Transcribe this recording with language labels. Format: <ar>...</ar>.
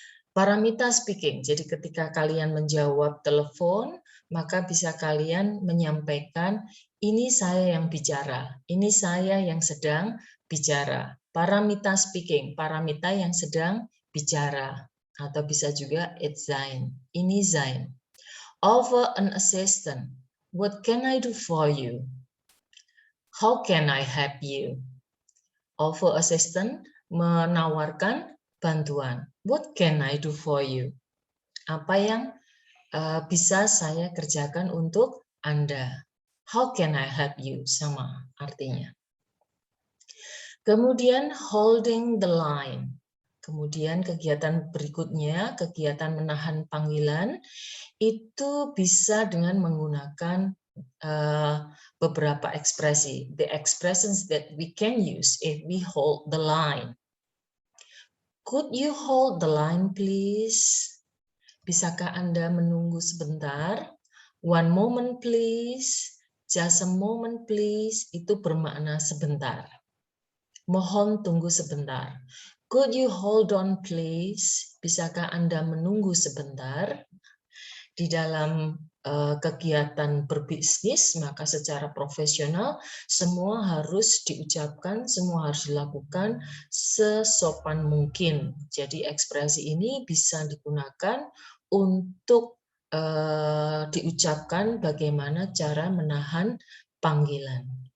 <en>Paramita speaking,</en> <id>jadi ketika kalian menjawab telepon, maka bisa kalian menyampaikan, ini saya yang bicara, ini saya yang sedang bicara.</id> <en>Paramita speaking,</en> <id>Paramita yang sedang bicara. Atau bisa juga Edzine, ini Zain.</id> <en>Offer an assistant, what can I do for you? How can I help you? Offer assistant,</en> <id>menawarkan bantuan.</id> <en>What can I do for you?</en> <id>Apa yang bisa saya kerjakan untuk Anda?</id> <en>How can I help you?</en> <id>Sama artinya. Kemudian</id> <en>holding the line.</en> <id>Kemudian kegiatan berikutnya, kegiatan menahan panggilan, itu bisa dengan menggunakan beberapa ekspresi.</id> <en>The expressions that we can use if we hold the line. Could you hold the line, please?</en> <id>Bisakah Anda menunggu sebentar?</id> <en>One moment, please. Just a moment, please.</en> <id>Itu bermakna sebentar. Mohon tunggu sebentar.</id> <en>Could you hold on, please?</en> <id>Bisakah Anda menunggu sebentar? Di dalam kegiatan berbisnis, maka secara profesional semua harus diucapkan, semua harus dilakukan sesopan mungkin. Jadi ekspresi ini bisa digunakan untuk diucapkan bagaimana cara menahan panggilan.</id>